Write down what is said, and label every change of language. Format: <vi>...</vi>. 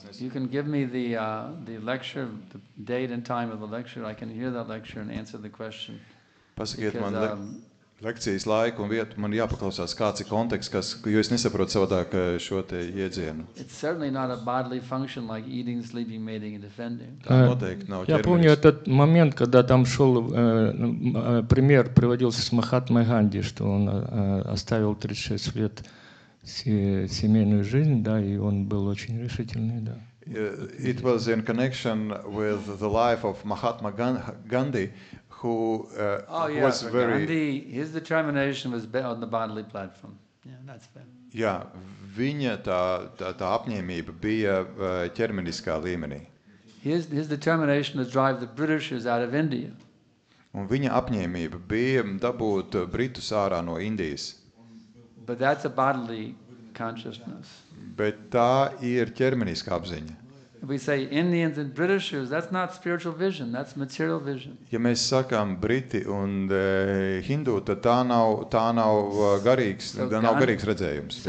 <en>You can give me the lecture, the date and time of the lecture. I can hear that lecture and answer the question.</en> <lv>Pasakiet</lv> <en>Because,</en> <lv>man lekcijas laiku un vietu, man jāpaklausās, kāds ir konteksts, jo es nesaprotu savādāk šo te iedzienu.</lv> <en>It's certainly not a bodily function like eating, sleeping, mating, and defending.</en> <lv>Tā noteikti nav</lv> <ru>Я помню этот момент, когда там шел, пример приводился с Махатмой Ганди, что он оставил 36 лет семейную жизнь, да, и он был очень решительный, да.</ru> <en>It was in connection with the life of Mahatma Gandhi, who was very... Gandhi, his determination was on the bodily platform. Yeah, that's fair.</en> <lv>Jā, viņa tā apņēmība bija ķermeniskā līmenī.</lv> <en>His determination was to drive the Britishers out of India.</en> <lv>Un viņa apņēmība bija dabūt Britus ārā no Indijas.</lv> <en>But that's a bodily consciousness.</en> <lv>Bet tā ir ķermeniskā apziņa.</lv> <en>If we say Indians and Britishers, that's not spiritual vision, that's material vision.</en> <lv>Ja mēs sakām Briti un Hindu, tad tā nav garīgs, nav garīgs redzējums.</lv>